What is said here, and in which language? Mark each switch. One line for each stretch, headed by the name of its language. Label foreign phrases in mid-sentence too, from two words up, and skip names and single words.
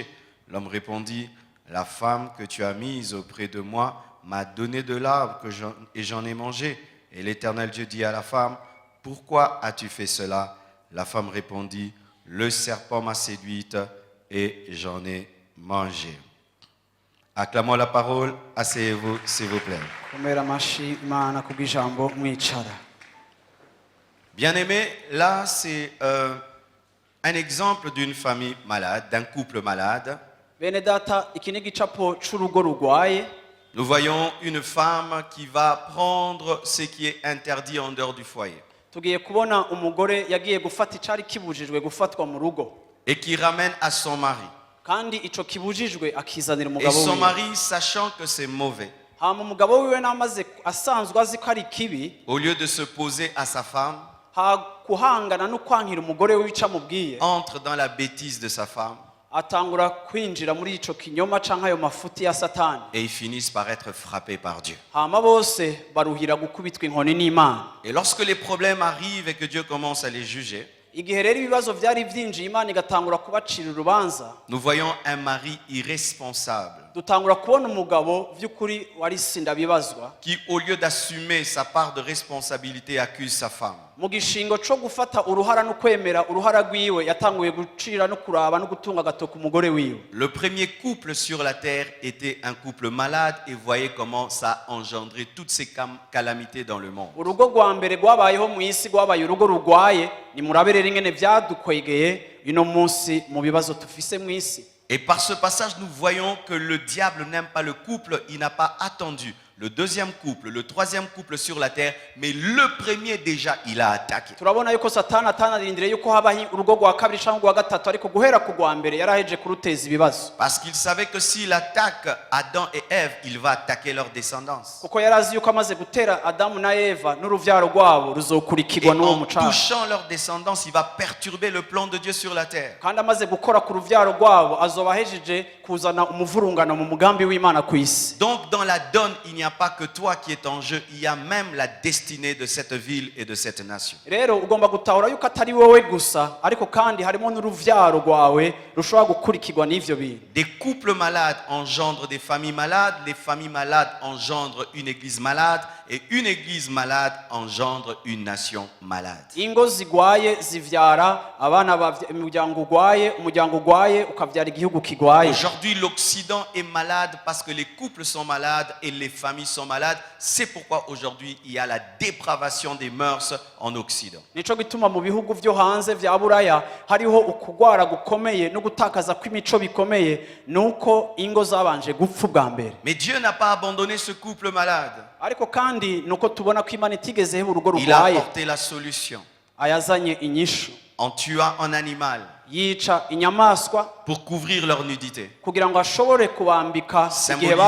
French: L'homme répondit, « La femme que tu as mise auprès de moi m'a donné de l'arbre et j'en ai mangé. » Et l'Éternel Dieu dit à la femme, « Pourquoi as-tu fait cela ?» La femme répondit, « Le serpent m'a séduite et j'en ai mangé. » Acclamons la parole, asseyez-vous s'il vous plaît.
Rundi: Komera amashi Imana kubw'ijambo mwicara.
French: Bien-aimés, là c'est un exemple d'une famille malade, d'un couple malade.
Rundi: Bene data, iki ni igicapo c'urugo rugwaye.
French: Nous voyons une femme qui va prendre ce qui est interdit en dehors du foyer
Rundi: Tugiye kubona umugore yagiye gufata icari kibujijwe gufatwa mu rugo,
French: et qui ramène à son mari.
Rundi: kandi ico kibujijwe akizanira
French: Et
Rundi: umugabo
French: son
Rundi: wiwe.
French: mari, sachant que c'est mauvais,
Rundi: Hama umugabo wiwe namaze asanzwe azi ko ari kibi,
French: au lieu de se poser à sa femme,
Rundi: kuhangana no kwankira umugore wica mubwiye,
French: entre dans la bêtise de sa femme
Rundi: atangura kwinjira muri ico kinyoma canke ayo mafuti ya satani.
French: et ils finissent par être frappés par Dieu.
Rundi: Hama bose baruhira gukubitwa inkoni n'Imana.
French: Et lorsque les problèmes arrivent et que Dieu commence à les juger,
Rundi: Igihe rero ibibazo vyari vyinjiye, Imana igatangura kubacira urubanza,
French: nous voyons un mari irresponsable
Rundi: dutangura kubona umugabo vy'ukuri wari sindabibazwa,
French: qui, au lieu d'assumer sa part de responsabilité, accuse sa femme.
Rundi: mu gishingo co gufata uruhara no kwemera uruhara rwiwe yatanguye gucira no kuraba no gutunga agatoka umugore wiwe.
French: Le premier couple sur la terre était un couple malade et voyez comment ça a engendré toutes ces calamités dans le monde.
Rundi: Urugo rwa mbere rwabayeho mu isi rwabaye urugo rugwaye, ni murabere ringene vyadukwegeye ino munsi mu bibazo tufise mu isi.
French: Et par ce passage, nous voyons que le diable n'aime pas le couple, il n'a pas attendu le deuxième couple, le troisième couple sur la terre, mais le premier déjà, il a attaqué.
Rundi: Turabona yuko satani atanarindire yuko habaho urugo rwa kabiri cyangwa rwa gatatu, ariko guhera ku rwa mbere yaraheje kuruteza ibibazo,
French: Parce qu'il savait que s'il attaque Adam et Ève, il va attaquer leur descendance.
Rundi: kuko yarazi yuko amaze gutera Adamu na Eva n'uruvyaro rwabo
French: Et
Rundi: ruzokurikirwa n'uwo
French: en
Rundi: mucanga,
French: touchant leur descendance, il va perturber le plan de Dieu sur la terre.
Rundi: kandi amaze gukora ku ruvyaro rwabo azoba ahejeje kuzana umuvurungano mu mugambi w'Imana ku isi.
French: Donc dans la donne, il n'y a pas que toi qui est en jeu, il y a même la destinée de cette ville et de cette nation.
Rundi: Rero ugomba gutahura yuko atari wowe gusa, ariko kandi harimo n'uruvyaro rwawe rushobora gukurikirwa n'ivyo bintu.
French: Des couples malades engendrent des familles malades, les familles malades engendrent une église malade, et une église malade engendre une nation malade.
Rundi: Ingo zigwaye zivyara abana, umuryango ugwaye ukavyara igihugu kigwaye.
French: Aujourd'hui, l'Occident est malade parce que les couples sont malades et les familles sont malades. C'est pourquoi aujourd'hui, il y a la dépravation des mœurs en Occident.
Rundi: Nico gituma mu bihugu vyo hanze vya Buraya hariho ukugwara gukomeye no gutakaza kw'imico bikomeye, nuko ingo zabanje gupfa bwa mbere.
French: Mais Dieu n'a pas abandonné ce couple malade.
Rundi: Ariko kandi nuko tubona ko Imana itigeze heba urugo
French: Il a
Rundi: rugwaye,
French: apporté la solution
Rundi: ayazanye inyishu,
French: en tuant un animal
Rundi: yica inyamaswa
French: pour couvrir leur nudité,
Rundi: kugira ngo ashobore kubambika igihe bari